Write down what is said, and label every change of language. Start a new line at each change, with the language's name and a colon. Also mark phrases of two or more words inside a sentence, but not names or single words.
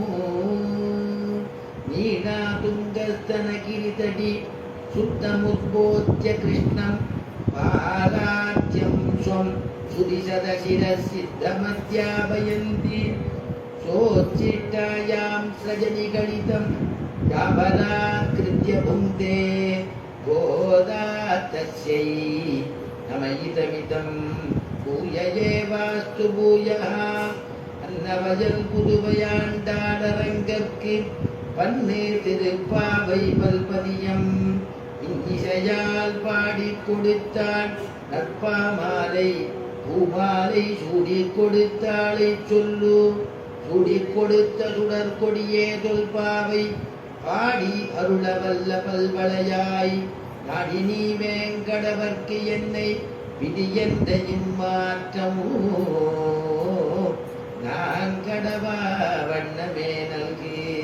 Sanskrit: नीलातुङ्गस्तनगिरितटी सुप्तमुद्बोध्य कृष्णं पालाद्यं स्वं सुदिशदशिरसिद्धमध्यापयन्ति सोच्छिष्टायां सृजनिगणितं यावदाकृत्य भुङ्क्ते गोदा तस्यै नमयितमिदं भूय एवास्तु भूयः।
Tamil: अन्नवजल புதுவையாண்டாளரங்கற்கு பன்னே திருப்பாவை பல்பதியம் இன்னிசையால் பாடிக் கொடுத்தாள் நற்பாமாலை பூமாலை சூடிக் கொடுத்தாளை சொல்லு சூடிக் கொடுத்த சுடர் கொடியே தொல்பாவை பாடி அருள வல்ல பல்வளையாய் நாடி நீ வேங்கடவர்க்கு என்னை விதியந்த இம்மாற்றமோ நான் கடவா வண்ணமே நல்கே